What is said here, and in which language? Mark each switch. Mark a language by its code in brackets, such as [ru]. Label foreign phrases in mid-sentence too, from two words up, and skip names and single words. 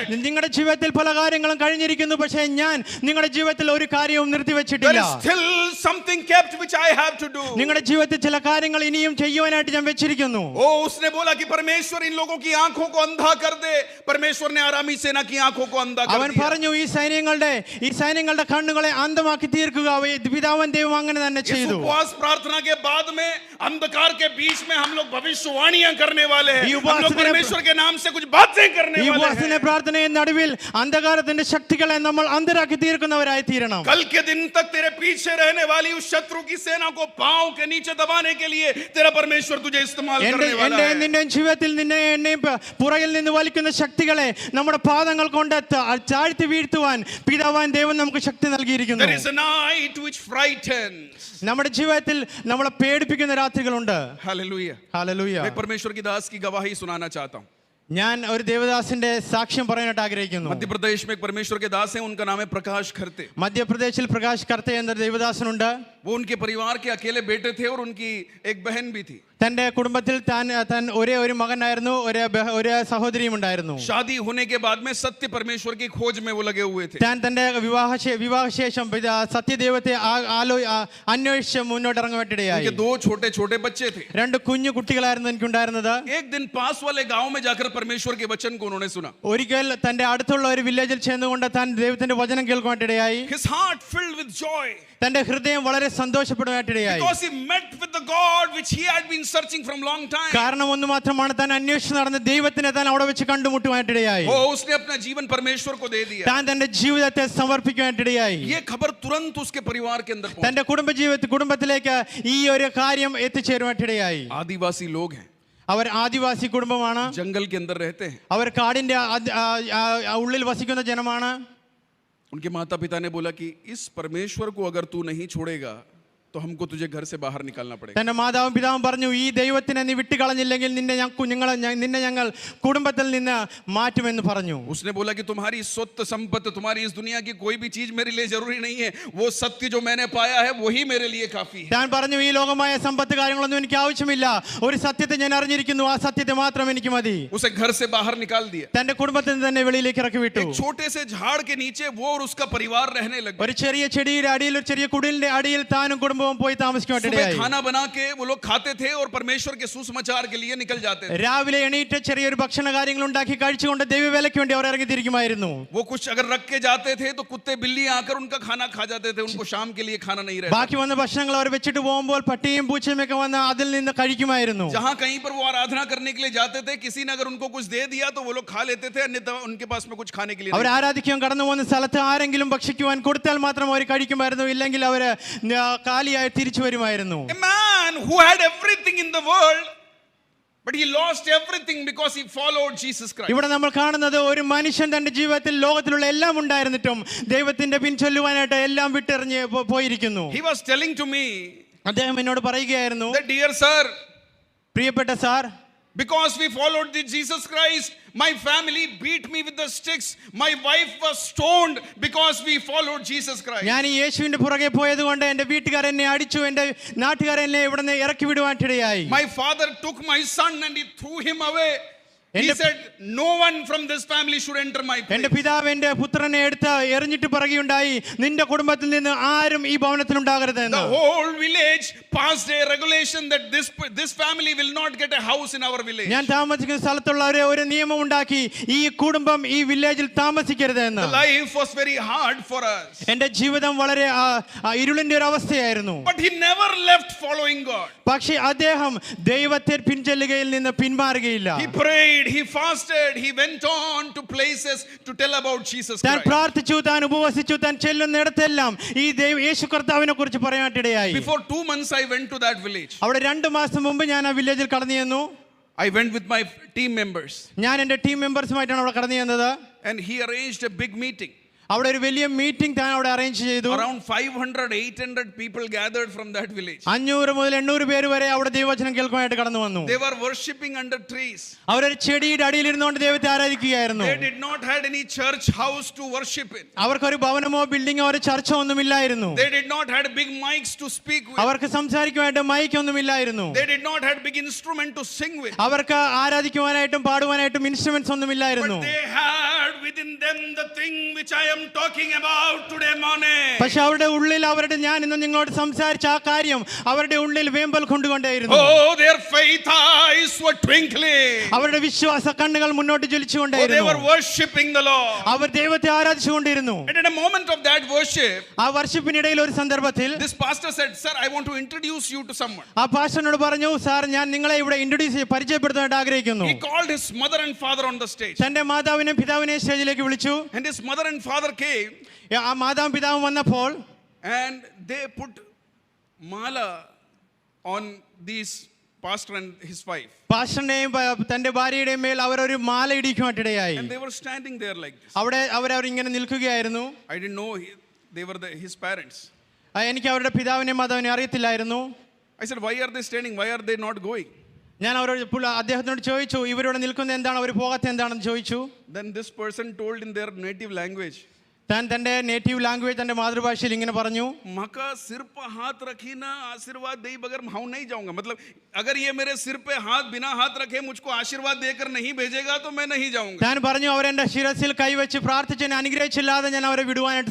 [ml] നിങ്ങളുടെ ജീവിതത്തിൽ പല കാര്യങ്ങളും കഴിഞ്ഞിരിക്കുന്നു, പക്ഷേ ഞാൻ നിങ്ങളുടെ ജീവിതത്തിൽ ഒരു കാര്യവും [en] There [ml] നിർത്തിവെച്ചിട്ടില്ല. [en] is still something kept which I have to do. [ml] നിങ്ങളുടെ ജീവിതത്തിൽ ചില കാര്യങ്ങൾ ഇനിയും ചെയ്യുവാനായിട്ട് ഞാൻ വെച്ചിരിക്കുന്നു. [hi] Oh, उसने बोला कि परमेश्वर इन लोगों की आंखों को अंधा कर दे. परमेश्वर ने आरामी सेना की आंखों को अंधा कर [ml] അവൻ [hi] दिया. [ml] പറഞ്ഞു, ഈ സൈന്യങ്ങളുടെ കണ്ണുകളെ അന്ധമാക്കി തീർക്കുക. പിതാവൻ ദൈവം അങ്ങനെ തന്നെ [hi] इस [ml] ചെയ്തു. [hi] उपवास प्रार्थना के बाद में अंधकार के बीच में हम लोग भविष्यवाणियां करने वाले हैं. हम लोग परमेश्वर के नाम से कुछ बातें करने [ml] ഈ [hi] वाले [ml] ഉപവാസത്തിന്റെ [hi] हैं. [ml] പ്രാർത്ഥനയുടെ നടുവിൽ അന്ധകാരത്തിന്റെ ശക്തികളെ നമ്മൾ അന്ധരാക്കി തീർക്കുന്നവരായി തീരണം. [hi] कल के दिन तक तेरे पीछे रहने वाली उस शत्रु की सेना को पांव के नीचे दबाने के लिए तेरा परमेश्वर तुझे इस्तेमाल करने वाला है. [ml] നിന്റെ ജീവിതത്തിൽ നിന്നെ എന്നെയും പുറകിൽ നിന്ന് വലിക്കുന്ന ശക്തികളെ നമ്മുടെ പാദങ്ങൾ കൊണ്ട് താഴ്ത്തി വീഴ്ത്തുവാൻ പിതാവാൻ ദൈവം നമുക്ക് ശക്തി നൽകിയിരിക്കുന്നു. [en] There is a night which frightens. [ml] നമ്മുടെ ജീവിതത്തിൽ നമ്മളെ പേടിപ്പിക്കുന്ന രാത്രികളുണ്ട്. [en] Hallelujah. [ml] ഹല്ലേലൂയ. [hi] मैं परमेश्वर की दास की गवाही सुनाना चाहता हूँ. [ml] ഞാൻ ഒരു ദേവദാസിന്റെ സാക്ഷ്യം പറയാനായിട്ട് ആഗ്രഹിക്കുന്നു. [hi] मध्य प्रदेश में एक परमेश्वर के दास हैं, उनका नाम है प्रकाश खरते. [ml] മധ്യപ്രദേശിൽ പ്രകാശ് കർത്തെ എന്ന ദേവദാസനുണ്ട്. [hi] वो उनके परिवार के अकेले बेटे थे और उनकी एक बहन भी थी. [ml] തന്റെ കുടുംബത്തിൽ താൻ ഒരേ ഒരു മകനായിരുന്നു, ഒരു സഹോദരിയും ഉണ്ടായിരുന്നു. [hi] शादी होने के बाद में सत्य परमेश्वर की खोज में वो लगे हुए थे. [ml] താൻ തന്റെ വിവാഹശേഷം സത്യദൈവത്തെ അന്വേഷിച്ച് മുന്നോട്ട് ഇറങ്ങുവാനിടയായി. [hi] उनके दो छोटे छोटे बच्चे थे. [ml] രണ്ട് കുഞ്ഞു കുട്ടികളായിരുന്നു എനിക്കുണ്ടായിരുന്നത്. [hi] एक दिन पास वाले गांव में जाकर परमेश्वर के वचन को उन्होंने सुना. [ml] ഒരിക്കൽ തന്റെ അടുത്തുള്ള ഒരു വില്ലേജിൽ ചെന്നുകൊണ്ട് താൻ ദൈവത്തിന്റെ വചനം കേൾക്കുവാനിടയായി. [en] His heart filled with joy. [ml] തന്റെ ഹൃദയം വളരെ സന്തോഷപ്പെടുവാനിടയായി. [en] Because he met with the God which he had been searching from long time. [ml] കാരണം ഒന്ന് മാത്രമാണ്, താൻ അന്വേഷിച്ച് നടന്ന ദൈവത്തിനെ താൻ അവിടെ വെച്ച് കണ്ടുമുട്ടുവാനിടയായി. [hi] वो उसने अपना जीवन परमेश्वर को दे दिया. [ml] താൻ തന്റെ ജീവിതത്തെ സമർപ്പിക്കുവാനിടയായി. [hi] ये खबर तुरंत उसके परिवार के अंदर पहुंची. [ml] തന്റെ കുടുംബത്തിലേക്ക് ഈ ഒരു കാര്യം എത്തിച്ചേരുവാനിടയായി. [hi] आदिवासी लोग हैं, [ml] അവർ ആദിവാസി കുടുംബമാണ്. [hi] जंगल के अंदर रहते हैं. [ml] അവർ കാടിന്റെ ഉള്ളിൽ വസിക്കുന്ന ജനമാണ്. [hi] उनके माता पिता ने बोला कि इस परमेश्वर को अगर तू नहीं छोड़ेगा तो हमको तुझे घर से बाहर निकालना पड़ेगा. [ml] തന്റെ മാതാവും പിതാവും പറഞ്ഞു, ഈ ദൈവത്തിനെ നീ വിട്ടുകളഞ്ഞില്ലെങ്കിൽ നിന്നെ ഞങ്ങൾ കുടുംബത്തിൽ നിന്ന് മാറ്റുമെന്ന് പറഞ്ഞു. [hi] उसने बोला कि तुम्हारी स्वത്ത് संपत्ति, तुम्हारी इस दुनिया की कोई भी चीज मेरे लिए जरूरी नहीं है. वो सत्य जो मैंने पाया है वही मेरे लिए काफी है. [ml] താൻ പറഞ്ഞു, ഈ ലോകമായ സമ്പത്ത് കാര്യങ്ങളൊന്നും എനിക്ക് ആവശ്യമില്ല, ഒരു സത്യത്തെ ഞാൻ അറിഞ്ഞിരിക്കുന്നു, ആ സത്യത്തെ മാത്രം എനിക്ക് മതി. [hi] उसे घर से बाहर निकाल दिया. [ml] തന്റെ കുടുംബത്തിൽ നിന്ന് തന്നെ വെളിയിലേക്ക് ഇറക്കി വിട്ടു. [hi] एक छोटे से झाड़ के नीचे वो और उसका परिवार रहने लगे. [ml] ഒരു ചെറിയ ചെടിയുടെ അടിയിൽ, ഒരു ചെറിയ കുടിലിന്റെ അടിയിൽ താനും കുടുംബവും പോയി താമസിക്കുവാനിടയായി. [hi] सुबह खाना बना के वो लोग खाते थे और परमेश्वर के सुसमाचार के लिए निकल जाते थे. [ml] രാവിലെ എണീറ്റ് ചെറിയൊരു ഭക്ഷണ കാര്യങ്ങൾ ഉണ്ടാക്കി കഴിച്ചുകൊണ്ട് ദൈവവേലയ്ക്ക് വേണ്ടി അവർ ഇറങ്ങിത്തിരിക്കുമായിരുന്നു. [hi] वो कुछ अगर रख के जाते थे तो कुत्ते बिल्ली आकर उनका खाना खा जाते थे. उनको शाम के लिए खाना नहीं रहता. [ml] ബാക്കി വന്ന ഭക്ഷണങ്ങൾ അവർ വെച്ചിട്ട് പോകുമ്പോൾ പട്ടിയും പൂച്ചയും ഒക്കെ വന്ന് അതിൽ നിന്ന് കഴിക്കുമായിരുന്നു. [hi] जहां कहीं पर वो आराधना करने के लिए जाते थे, किसी ने अगर उनको कुछ दे दिया तो वो लोग खा लेते थे, अन्यथा उनके पास में कुछ खाने के लिए [ml] അവർ [hi] नहीं. [ml] ആരാധിക്കാൻ കടന്നു പോകുന്ന സ്ഥലത്ത് ആരെങ്കിലും ഭക്ഷിക്കുവാൻ കൊടുത്താൽ മാത്രം അവർ കഴിക്കുമായിരുന്നു, ഇല്ലെങ്കിൽ അവർ കാലിയായി തിരിച്ചു വരുമായിരുന്നു. [en] A man who had everything in the world, but he lost everything because he followed Jesus Christ. [ml] ഇവിടെ നമ്മൾ കാണുന്നത് ഒരു മനുഷ്യൻ തന്റെ ജീവിതത്തിൽ ലോകത്തിലുള്ള എല്ലാം ഉണ്ടായിരുന്നിട്ടും ദൈവത്തിന്റെ പിൻചൊല്ലുവാനായിട്ട് എല്ലാം വിട്ടെറിഞ്ഞ് പോയിരിക്കുന്നു. [en] He was telling to me [ml] അദ്ദേഹം എന്നോട് പറയുകയായിരുന്നു, [en] that, dear sir, [ml] പ്രിയപ്പെട്ട സാർ, [en] because we followed the Jesus Christ, my family beat me with the sticks. My wife was stoned because we followed Jesus Christ. [ml] ഞാൻ ഈ യേശുവിന്റെ പുറകെ പോയതുകൊണ്ട് എന്റെ വീട്ടുകാർ എന്നെ അടിച്ചു, എന്റെ നാട്ടുകാർ എന്നെ ഇവിടുന്ന് ഇറക്കി വിടുവാനിടയായി. [en] My father took my son and he threw him away. He said, no one from this family should enter my place. [ml] എന്റെ പിതാവ് എന്റെ പുത്രനെ എടുത്ത് എറിഞ്ഞിട്ട് പറയുകയുണ്ടായി, നിന്റെ കുടുംബത്തിൽ നിന്ന് ആരും ഈ ഭവനത്തിൽ ഉണ്ടാകരുത് എന്ന്. [en] The whole village passed a regulation that this family will not get a house in our village. [ml] ഞാൻ താമസിക്കുന്ന സ്ഥലത്തുള്ള ഒരു നിയമം ഉണ്ടാക്കി, ഈ കുടുംബം ഈ വില്ലേജിൽ താമസിക്കരുത് എന്ന്. [en] The life was very hard for us. [ml] എന്റെ ജീവിതം വളരെ ഇരുളിന്റെ ഒരു അവസ്ഥയായിരുന്നു. [en] But he never left following God. [ml] പക്ഷേ അദ്ദേഹം ദൈവത്തെ പിൻചെല്ലുകയിൽ നിന്ന് പിന്മാറുകയില്ല. [en] He prayed, he fasted, he went on to places to tell about Jesus [ml] താൻ [en] Christ. [ml] പ്രാർത്ഥിച്ചു, താൻ ഉപവസിച്ചു, താൻ ചെല്ലുന്നിടത്തെല്ലാം ഈ യേശു കർത്താവിനെ കുറിച്ച് പറയാനിടയായി. [en] Before 2 months I went to that village. [ml] അവിടെ 2 മാസം മുമ്പ് ഞാൻ ആ വില്ലേജിൽ കടന്നു ചെന്നു. [en] I went with my team members, [ml] ഞാൻ എൻ്റെ [en] team members [ml] അവിടെ കടന്നു ചെന്നത്. [en] and he arranged a big meeting. [ml] അവിടെ ഒരു വലിയ മീറ്റിംഗ് താൻ അവിടെ അറേഞ്ച് ചെയ്തു. [en] Around 500-800 people gathered from that village. [ml] 500 മുതൽ 800 പേര് വരെ അവിടെ ദൈവവചനം കേൾക്കാനായിട്ട് കടന്നു വന്നു. [en] They were worshipping under trees. [ml] അവരൊരു ചെടിയുടെ അടിയിൽ ഇരുന്നുകൊണ്ട് ദൈവത്തെ ആരാധിക്കുകയായിരുന്നു. [en] They did not had any church house to worship in. [ml] അവർക്കൊരു ഭവനമോ ബിൽഡിങ്ങോ ഒരു ചർച്ചോ ഒന്നുമില്ലായിരുന്നു. [en] They did not had big mics to speak with. [ml] അവർക്ക് സംസാരിക്കുവാനായിട്ട് മൈക്ക് ഒന്നുമില്ലായിരുന്നു. [en] They did not had big instrument to sing with. [ml] അവർക്ക് ആരാധിക്കുവാനായിട്ടും പാടുവാനായിട്ടും ഇൻസ്ട്രുമെന്റ്സ് ഒന്നുമില്ലായിരുന്നു. [en] But they had within them the thing which I am talking about today morning. [ml] പക്ഷെ അവരുടെ ഉള്ളിൽ അവരുടെ ഞാൻ ഇന്ന് നിങ്ങളോട് സംസാരിച്ച ആ കാര്യം അവരുടെ ഉള്ളിൽ വേമ്പൽ കൊണ്ടുകൊണ്ടേയിരുന്നു. [en] Oh, their faith eyes were twinkling. [ml] അവരുടെ വിശ്വാസ കണ്ണുകൾ മുന്നോട്ട് [en] Oh, they [ml] ജ്വലിച്ചുകൊണ്ടേയിരുന്നു. [en] were worshiping the Lord. [ml] അവർ ദൈവത്തെ ആരാധിച്ചുകൊണ്ടിരുന്നു. [en] And in a moment of that worship, [ml] ആ വർഷിപ്പിനിടയിൽ ഒരു സന്ദർഭത്തിൽ [en] This pastor said, "Sir, I want to introduce you to someone." [ml] ആ പാസ്റ്ററിനോട് പറഞ്ഞു, സാർ ഞാൻ നിങ്ങളെ ഇവിടെ പരിചയപ്പെടുത്താനായിട്ട് ആഗ്രഹിക്കുന്നു. [en] He called his mother and father on the stage. [ml] തന്റെ മാതാവിനെയും പിതാവിനെയും സ്റ്റേജിലേക്ക് വിളിച്ചു. [en] And his mother and father came, [ml] ആ മാതാവും പിതാവും വന്നപ്പോൾ [en] and they put mala on these pastor and his wife. [ml] പാസ്റ്ററിന്റെയും തന്റെ ഭാര്യയുടെയും മേൽ അവരൊരു മാല ഇടിക്കുവാനിടയായി. [en] And they were standing there like this. [ml] അവിടെ അവരിങ്ങനെ നിൽക്കുകയായിരുന്നു. [en] I didn't know they were his parents. [ml] എനിക്ക് അവരുടെ പിതാവിനെയും മാതാവിനെയും അറിയത്തില്ലായിരുന്നു. [en] I said, "Why are they standing? Why are they not going?" [ml] ഞാൻ അദ്ദേഹത്തിനോട് ചോദിച്ചു, ഇവരിവിടെ നിൽക്കുന്നത് എന്താണ്, അവർ പോകാത്ത എന്താണെന്ന് ചോദിച്ചു. [en] Then this person told in their native language, [ml] താൻ തന്റെ [en] native language [ml] തന്റെ മാതൃഭാഷയിൽ ഇങ്ങനെ പറഞ്ഞു, [hi] "मका सिर पर हाथ रखी ना आशीर्वाद दे बगैर मैं नहीं जाऊंगा." मतलब अगर ये मेरे सिर पे हाथ बिना हाथ रखे मुझको आशीर्वाद देकर नहीं भेजेगा तो मैं नहीं जाऊंगा. [ml] താൻ പറഞ്ഞു, അവരെന്റെ ശിരസിൽ കൈവച്ച് പ്രാർത്ഥിച്ച് എന്നെ അനുഗ്രഹിച്ചില്ലാതെ ഞാൻ അവരെ വിടുവാനായിട്ട്